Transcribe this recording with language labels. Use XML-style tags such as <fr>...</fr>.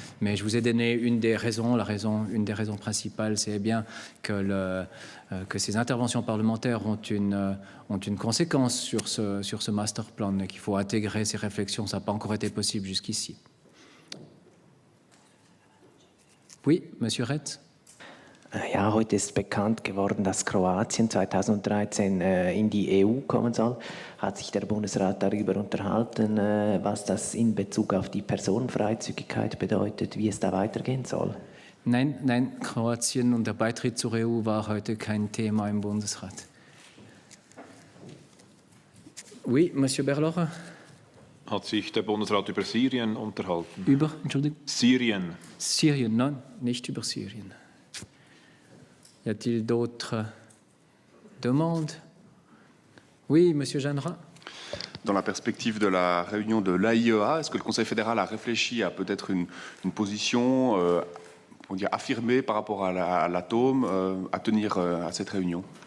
<fr>Mais je vous ai donné une des raisons. Une des raisons principales, c'est bien que ces interventions parlementaires ont une conséquence sur ce master plan et qu'il faut intégrer ces réflexions. Ça n'a pas encore été possible jusqu'ici. Oui, Monsieur Retz.</fr> <de>Ja, heute ist bekannt geworden, dass Kroatien 2013 in die EU kommen soll. Hat sich der Bundesrat darüber unterhalten, was das in Bezug auf die Personenfreizügigkeit bedeutet, wie es da weitergehen soll? Nein, Kroatien und der Beitritt zur EU war heute kein Thema im Bundesrat.</de> <fr>Oui, Monsieur Berlocher.</fr> <de>Hat sich der Bundesrat über Syrien unterhalten? Entschuldigung? Syrien. Syrien,</de> <fr>non,</fr> <de>nicht über Syrien.</de> <fr>Y a-t-il d'autres demandes? Oui, Monsieur Jeanneret. Dans la perspective de la réunion de l'AIEA, est-ce que le Conseil fédéral a réfléchi à peut-être une position affirmée par rapport à l'atome à tenir à cette réunion?</fr>